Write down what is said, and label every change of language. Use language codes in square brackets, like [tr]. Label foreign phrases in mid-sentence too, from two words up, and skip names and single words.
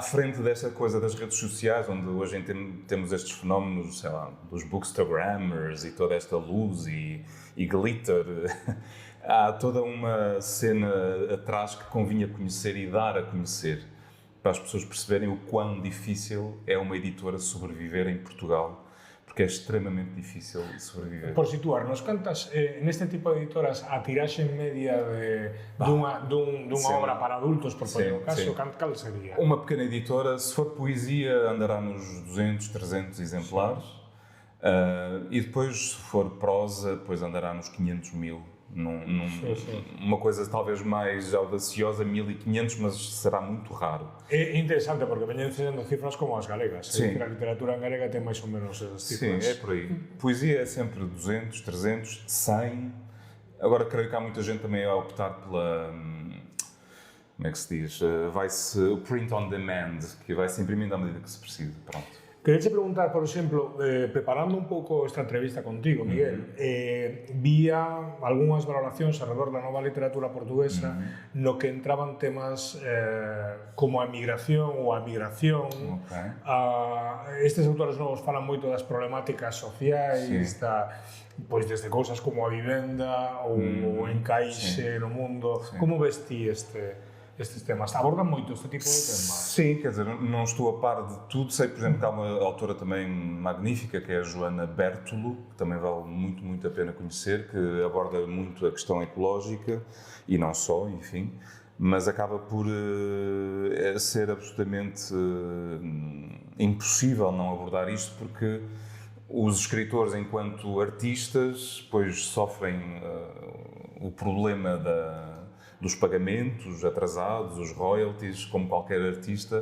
[pt] frente desta coisa das redes sociais, onde hoje temos estes fenómenos, sei lá, dos bookstagrammers e toda esta luz e glitter, há toda uma cena atrás que convinha conhecer e dar a conhecer, para as pessoas perceberem o quão difícil é uma editora sobreviver em Portugal, porque é extremamente difícil sobreviver. [gl] Por situarnos, cantas neste tipo de editoras a tiraxe media dunha obra para adultos, por poner o caso, cal sería? [pt] Uma pequena editora, se for poesia, andará nos 200, 300 exemplares, e depois, se for prosa, depois andará nos 500 mil. Uma coisa talvez mais audaciosa, 1500, mas será muito raro. [gl] É interessante porque veñen sendo cifras como as galegas. A literatura en galega tem mais ou menos esas cifras. [pt] Sim, é por aí. Poesia é sempre 200, 300, 100. Agora creio que há muita gente também a optar pela... Como é que se diz? Vai-se o [en] print on demand, [pt] que vai-se imprimindo à medida que se precisa. Pronto. [gl] Queria te preguntar, por exemplo, preparando un pouco esta entrevista contigo, Miguel, vía algunhas valoracións alrededor da nova literatura portuguesa no que entraban temas como a emigración ou a migración. Estes autores novos falan moito das problemáticas sociais, pois desde cousas como a vivenda ou o encaixe no mundo. Como ves ti estes temas? Abordan moito este tipo de temas? [pt] Sim, quer dizer, não estou a par de tudo. Sei, por exemplo, que há uma autora também magnífica, que é a Joana Bertolo, que também vale muito, muito a pena conhecer, que aborda muito a questão ecológica, e não só, enfim, mas acaba por ser absolutamente impossível não abordar isto, porque os escritores, enquanto artistas, pois sofrem o problema dos pagamentos atrasados, os royalties, como qualquer artista.